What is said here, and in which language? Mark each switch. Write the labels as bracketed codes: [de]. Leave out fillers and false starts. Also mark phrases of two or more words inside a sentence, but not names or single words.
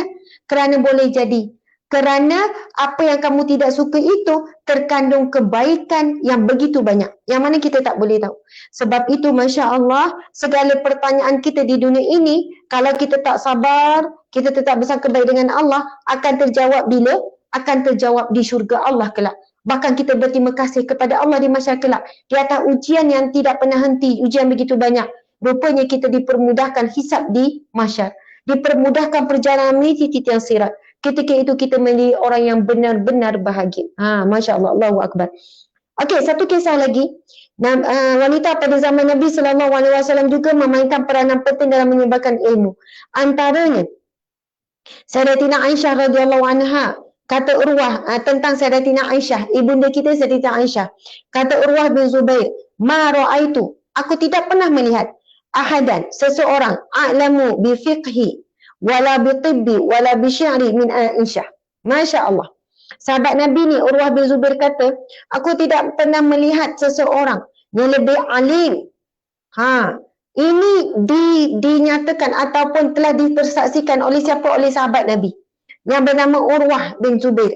[ms] Kerana boleh jadi Kerana apa yang kamu tidak suka itu terkandung kebaikan yang begitu banyak. Yang mana kita tak boleh tahu. Sebab itu [ar] ما شاء الله, [ms] segala pertanyaan kita di dunia ini, kalau kita tak sabar, kita tetap bersangka baik dengan Allah, akan terjawab bila? Akan terjawab di syurga Allah kelak. Bahkan kita berterima kasih kepada Allah di masyarakat kelak. Di atas ujian yang tidak pernah henti, ujian begitu banyak. Rupanya kita dipermudahkan hisab di masyarakat. Dipermudahkan perjalanan meniti titik yang sirat. Ketika itu kita menjadi orang yang benar-benar bahagia. [ar] ما شاء الله, الله أكبر. [ms] Okey, satu kisah lagi. Wanita pada zaman Nabi SAW juga memainkan peranan penting dalam menyebarkan ilmu. Antaranya, Sayyidatina Aisyah [ar] رضي الله عنها, [ms] kata Urwah tentang Sayyidatina Aisyah, ibunda kita Sayyidatina Aisyah. Kata Urwah bin Zubair, [ar] ما رأيت, [ms] aku tidak pernah melihat ahadan, seseorang, [ar] أعلم بفقه ولا بطب ولا بشعر من عائشة. ما شاء الله. [ms] Sahabat Nabi ni Urwah bin Zubair kata, aku tidak pernah melihat seseorang yang lebih alim. Ini dinyatakan ataupun telah dipersaksikan oleh siapa? Oleh sahabat Nabi yang bernama Urwah bin Zubair.